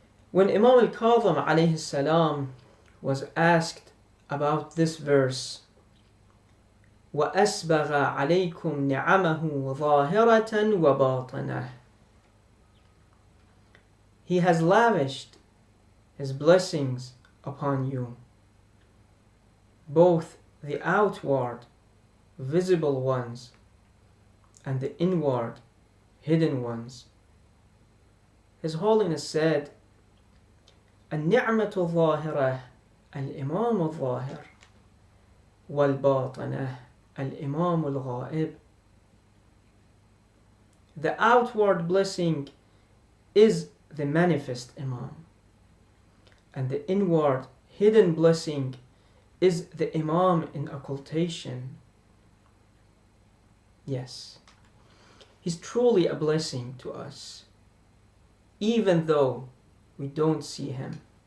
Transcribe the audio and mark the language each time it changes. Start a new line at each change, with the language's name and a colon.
English: When Imam al-Khatami alayhi salam was asked about this verse,
Arabic: وَأَسْبَغَ عَلَيْكُمْ نِعَمَهُ ظَاهِرَةً وَبَاطِنَةً,
English: He has lavished His blessings upon you, both the outward, visible ones, and the inward, hidden ones. His Holiness said,
Arabic: النعمة الظاهرة الإمام الظاهر والباطنة الإمام الغائب.
English: The outward blessing is the manifest Imam, and the inward hidden blessing is the Imam in occultation. Yes, He's truly a blessing to us, even though we don't see Him.